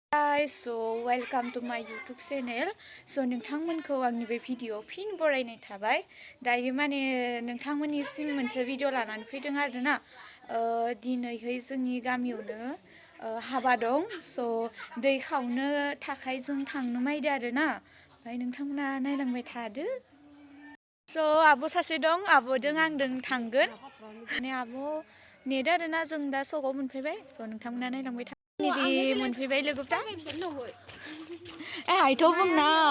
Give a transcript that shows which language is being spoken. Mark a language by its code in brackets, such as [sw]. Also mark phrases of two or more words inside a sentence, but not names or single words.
[en] Guys, so welcome to my YouTube channel. [brx] So नोंथांमोनखौ आंनि बे भिडिअ फिन बरायनाय थाबाय दायो माने नोंथांमोननिसिम मोनसे भिडिअ लानानै फैदों आरोना दिनैहाय जोंनि गामियावनो हाबा दं सो दै खावनो थाखाय जों थांनो नायदों आरोना ओमफ्राय नोंथांमोना नायलांबाय थादो सो आब' सासे दं आब'जों आंजों थांगोन माने आब' नेदो आरोना जों दा सकआव मोनफैबाय सो नोंथांमोना नायलांबाय था Nidi मोनफैबाय लोगोफ्रा हायथ' बुंना